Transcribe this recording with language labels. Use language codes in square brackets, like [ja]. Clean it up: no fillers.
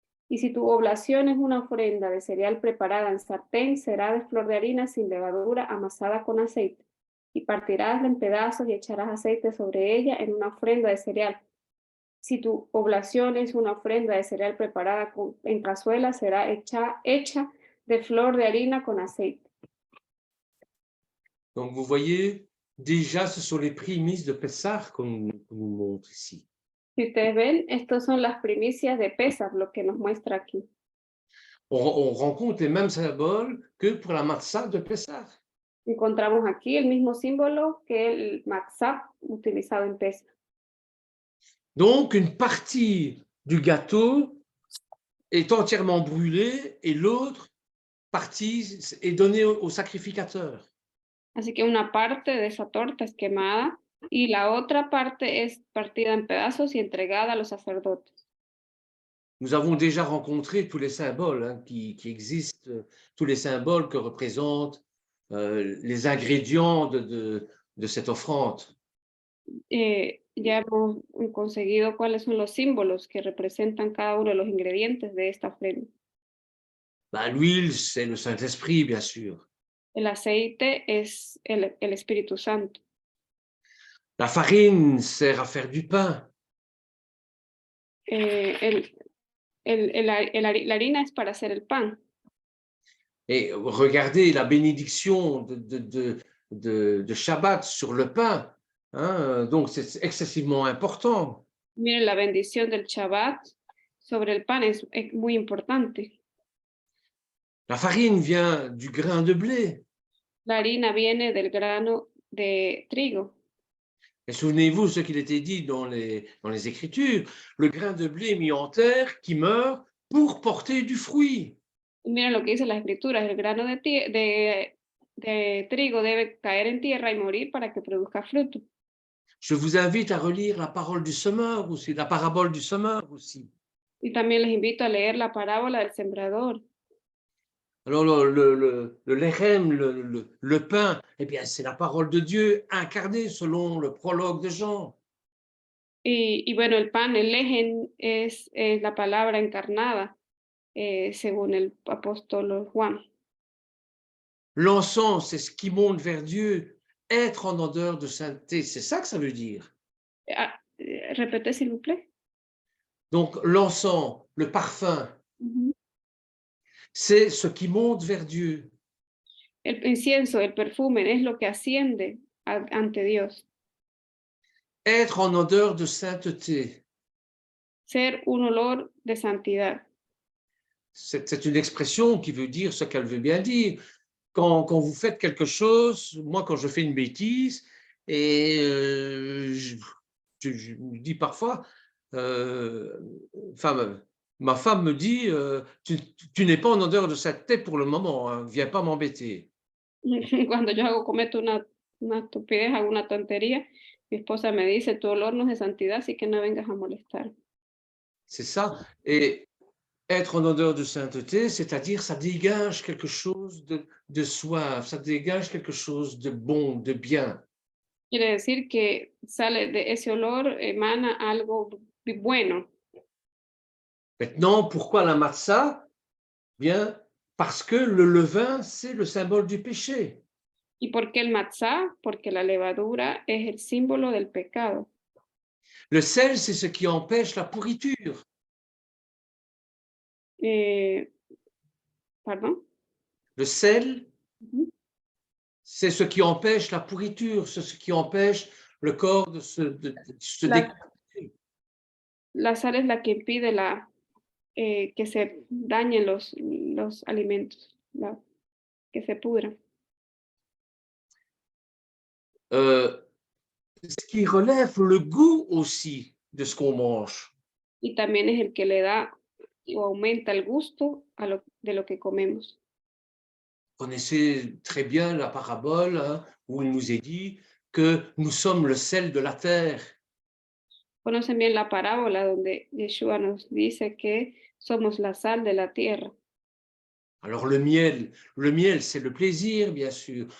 [es] Y si tu oblación es una ofrenda de cereal preparada en sartén, será de flor de harina sin levadura amasada con aceite. Y partirás en pedazos y echarás aceite sobre ella en una ofrenda de cereal. Si tu oblación es una ofrenda de cereal preparada en cazuela, será hecha de flor de harina con aceite. [fr] Donc, vous voyez, déjà, ce sont les prémices de Pessah qu'on nous montre ici. [es] Si ustedes ven, estas son las primicias de Pesach, lo que nos muestra aquí. [fr] On rencontre les mêmes symboles que pour la matzah de Pessah. [es] Encontramos aquí el mismo símbolo que el matzah utilizado en Pesach. [fr] Donc, une partie du gâteau est entièrement brûlée et l'autre partie est donnée au sacrificateur. [es] Así que una parte de esa torta es quemada y la otra parte es partida en pedazos y entregada a los sacerdotes. [fr] Nous avons déjà rencontré tous les symboles qui existent, tous les symboles que représentent les ingrédients de cette offrande. [es] Ya hemos conseguido cuáles son los símbolos que representan cada uno de los ingredientes de esta ofrenda. [fr] L'huile, c'est le Saint-Esprit, bien sûr. [es] El aceite es el Espíritu Santo. [fr] La farine sert à faire du pain. [es] La harina es para hacer el pan. [fr] Et regardez la bénédiction de Shabbat sur le pain. Donc, c'est excessivement important. [es] Miren, la bendición del Shabbat sobre el pan es muy importante. [fr] La farine vient du grain de blé. [es] La harina viene del grano de trigo. [fr] Et souvenez-vous ce qu'il était dit dans les Écritures, le grain de blé mis en terre qui meurt pour porter du fruit. [es] Miren lo que dice las escrituras, el grano de trigo debe caer en tierra y morir para que produzca fruto. [fr] Je vous invite à relire la parole du semeur aussi, la parabole du semeur aussi. [es] Y también les invito a leer la parábola del sembrador. [fr] Alors le lechem, le pain, eh bien c'est la parole de Dieu incarnée selon le prologue de Jean. [es] Y bueno, el pan, el lejen, es la palabra encarnada, según el apóstol Juan. [fr] L'encens, c'est ce qui monte vers Dieu, être en odeur de sainteté, c'est ça que ça veut dire. Répétez, s'il vous plaît. Donc l'encens, le parfum, c'est ce qui monte vers Dieu. [es] El incienso, el perfume, es lo que asciende ante Dios. [fr] Être en odeur de sainteté. [es] Ser un olor de santidad. [fr] C'est une expression qui veut dire ce qu'elle veut bien dire. Quand vous faites quelque chose, moi quand je fais une bêtise, et je me dis parfois, ma femme me dit, tu n'es pas en odeur de sainteté pour le moment, hein, viens pas m'embêter. [es] Cuando yo cometo una estupidez, hago una tontería, mi esposa me dice, tu olor no es de santidad, así que no vengas a molestar. [fr] C'est ça. Et être en odeur de sainteté, c'est-à-dire ça dégage quelque chose de soif, ça dégage quelque chose de bon, de bien. [es] Quiere decir que sale de ese olor, emana algo bueno. [fr] Maintenant, pourquoi la matzah? Bien, Parce que le levain, c'est le symbole du péché. [es] ¿Y por qué el matzá? Porque la levadura es el símbolo del pecado. [fr] Le sel, c'est ce qui empêche la pourriture. [es] ¿Perdón? [fr] Le sel, Ujú. c'est ce qui empêche la pourriture, c'est ce qui empêche le corps de se [es] La, [fr] décomposer. [es] la sal es la que impide que se dañen los alimentos, que se pudran. [fr] Ce qui relève le goût aussi de ce qu'on mange. [es] Y también es el que le da o aumenta el gusto de lo que comemos. [fr] Vous connaissez très bien la parabole, hein, où il nous est dit que nous sommes le sel de la terre. [es] Conocen bien la parábola donde Yeshua nos dice que somos la sal de la tierra. [fr] Alors le miel, c'est le plaisir, bien sûr.